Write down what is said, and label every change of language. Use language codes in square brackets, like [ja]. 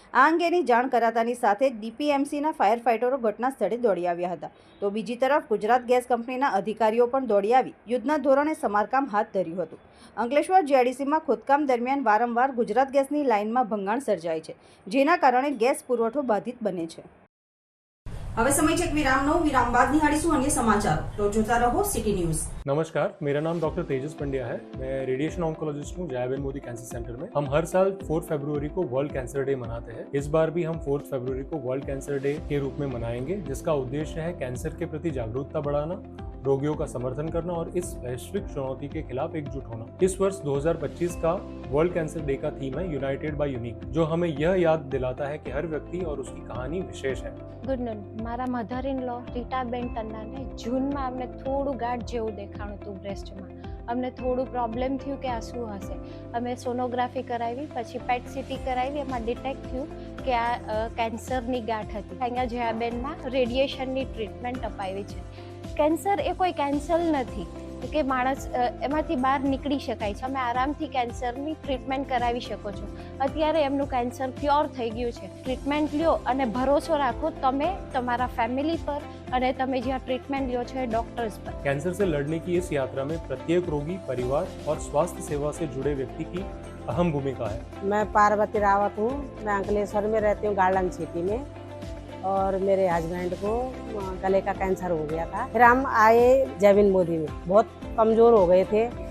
[gu] આ અંગેની જાણ કરાતાની સાથે જ ડીપીએમસીના ફાયર ફાઇટરો ઘટના સ્થળે દોડી આવ્યા હતા, તો બીજી તરફ ગુજરાત ગેસ કંપનીના અધિકારીઓ પણ દોડી આવી યુદ્ધના ધોરણે સમારકામ હાથ ધર્યું હતું. અંકલેશ્વર જીઆઈડીસીમાં ખોદકામ દરમિયાન વારંવાર ગુજરાત ગેસની લાઇનમાં ભંગાણ સર્જાય છે, જેના કારણે ગેસ પુરવઠો બાધિત બને છે. હવે સમય છે વિરામનો. વિરામ બાદ નિહાળીશું અન્ય સમાચારો. તો જોતા રહો સિટી न्यूज. [hi] नमस्कार, मेरा नाम डॉक्टर तेजस पंड्या है. मैं रेडिएशन ऑन्कोलॉजिस्ट हूँ जयाबेन मोदी कैंसर सेंटर में. हम हर साल 4 फरवरी को वर्ल्ड कैंसर डे मनाते हैं. इस बार भी हम 4 फरवरी को वर्ल्ड कैंसर डे के रूप में मनाएंगे, जिसका उद्देश्य है कैंसर के प्रति जागरूकता बढ़ाना, रोगियों का समर्थन करना और इस वैश्विक चुनौती के खिलाफ एकजुट होना. इस वर्ष 2025 का वर्ल्ड कैंसर डे का थीम है यूनाइटेड बाय यूनिक, जो हमें यह याद दिलाता है कि हर व्यक्ति और उसकी कहानी विशेष है. [gu] ગુડ નોન, મારા મધર ઇન લો રીટાબેન તન્નાને જૂનમાં અમને થોડું ગાંઠ જેવું દેખાણું હતું બ્રેસ્ટમાં. અમને થોડું પ્રોબ્લેમ થયું કે આ શું હશે. અમે સોનોગ્રાફી કરાવી, પછી પેટ સીટી કરાવી. એમાં ડિટેક્ટ થયું કે આ કેન્સરની ગાંઠ હતી. અહીંયા જયાબેનમાં રેડિયેશનની ટ્રીટમેન્ટ અપાવી છે. કેન્સર એ કોઈ કેન્સર નથી, કે માણસ એમાંથી બહાર નીકળી શકાય છે. તમે આરામથી કેન્સરની ટ્રીટમેન્ટ કરાવી શકો છો. અત્યારે એમનું કેન્સર ક્યોર થઈ ગયું છે. ટ્રીટમેન્ટ લ્યો અને ભરોસો રાખો તમે તમારા ફેમિલી પર અને તમે જ્યાં ટ્રીटमेंट लो छे डॉक्टर्स पर. [hi] कैंसर से लड़ने की इस यात्रा में प्रत्येक रोगी, परिवार और स्वास्थ्य सेवा से जुड़े व्यक्ति की अहम भूमिका है. मैं पार्वती रावत हूँ. मैं अंकलेश्वर में रहती हूँ, गार्डन सिटी में. और मेरे हस्बैंड को गले का कैंसर हो गया था. फिर हम आए जैविन मोदी में. बहुत कमज़ोर हो गए थे.